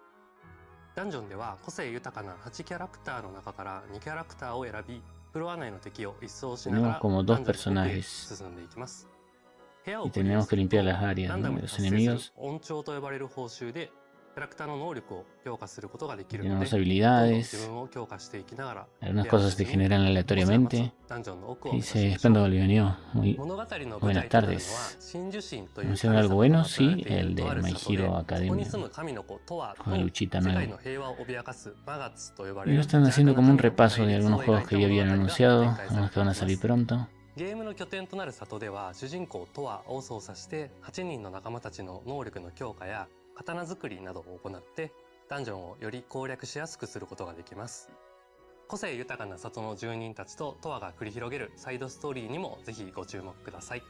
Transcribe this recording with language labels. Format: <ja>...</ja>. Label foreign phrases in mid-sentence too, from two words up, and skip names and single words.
<ja>ダンジョンでは個性豊かな8キャラクターの中から2キャラクターを選び、フロア内の敵を一掃しながらダンジョンへ進んでいきます。部屋をクリアするとランダムに発生する音調と呼ばれる報酬でキャラクターの能力を強化することができるので、自分を強化していきながら</ja> <es>algunas cosas se generan aleatoriamente. Dice Espando Boliviano, muy buenas tardes. ¿Anunciaron algo bueno? Sí, el de My Hero Academia. Con la luchita nueva. Y están haciendo como un repaso de algunos juegos que ya habían anunciado, algunos que van a salir pronto.</es> <ja>ゲームの拠点となる里では主人公トワを操作して8人の仲間たちの能力の強化や刀作りなどを行ってダンジョンをより攻略しやすくすることができます。個性豊かな里の住人たちとトワが繰り広げるサイドストーリーにもぜひご注目ください。</ja>